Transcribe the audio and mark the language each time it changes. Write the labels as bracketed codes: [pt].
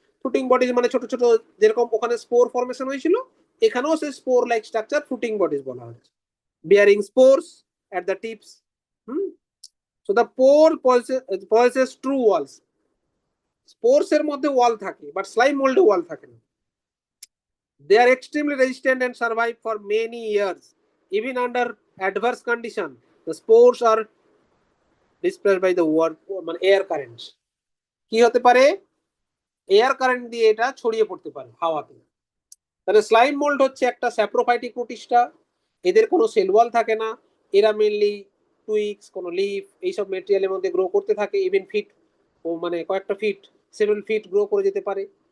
[bn] Fruiting bodies মানে ছোট ছোট, যেরকম ওখানে স্পোর ফর্মেশন হয়েছিল, এখানেও সেই spore like structure fruiting bodies বলা হচ্ছে। Bearing spores [en] at the tips, So the pore possesses true walls. [bn] Spores এর মধ্যে ওয়াল থাকে, বাট স্লাইম মোল্ডে ওয়াল থাকে না। [en] They are extremely resistant and survive for many years. Even under adverse condition, the spores are dispersed by the air currents. [bn] কি হতে পারে? Air current দিয়ে এটা ছড়িয়ে পড়তে পারে হাওয়াতে। তাহলে স্লাইম মোল্ড হচ্ছে একটা স্যাপ্রোফাইটিক প্রোটিস্টা, এদের কোনো সেল ওয়াল থাকে না, এরা মেনলি টুইক্স, কোনো লিফ এইসব মেটেরিয়ালের মধ্যে গ্রো করতে থাকে, ইভেন ফিট ও মানে কয়েকটা ফিট, 7 ফিট গ্রো করে যেতে পারে।